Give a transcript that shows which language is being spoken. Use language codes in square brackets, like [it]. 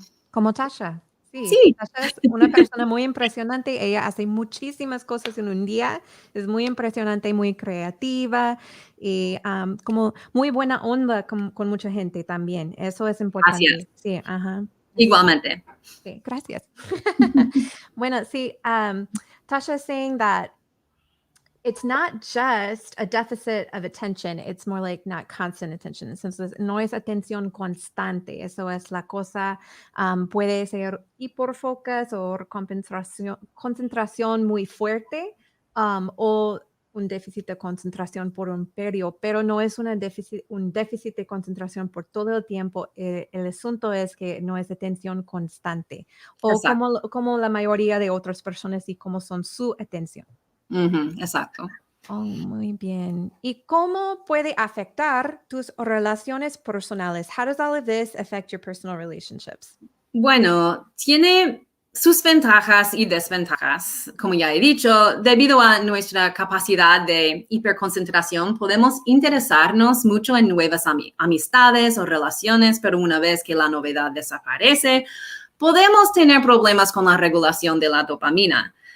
[es] Como Tasha. Sí, Sí, Tasha es una persona muy impresionante. Ella hace muchísimas cosas en un día. Es muy impresionante, muy creativa y como muy buena onda con mucha gente también. Eso es gracias. importante. Sí, ajá. Igualmente. Sí, gracias. [en] Bueno, sí, Tasha is saying that it's not just a deficit of attention, it's more like not constant attention. [es] Entonces, no es atención constante. Eso es la cosa. Puede ser hiperfocus o concentración muy fuerte, o un déficit de concentración por un periodo, pero no es un déficit de concentración por todo el tiempo. El asunto es que no es atención constante, o Exacto. como la mayoría de otras personas y como son su atención. Exacto. Oh, muy bien. ¿Y cómo puede afectar tus relaciones personales? [en] How does all of this affect your personal relationships? [es] Bueno, tiene sus ventajas y desventajas. Como ya he dicho, debido a nuestra capacidad de hiperconcentración, podemos interesarnos mucho en nuevas amistades o relaciones, pero una vez que la novedad desaparece, podemos tener problemas con la regulación de la dopamina.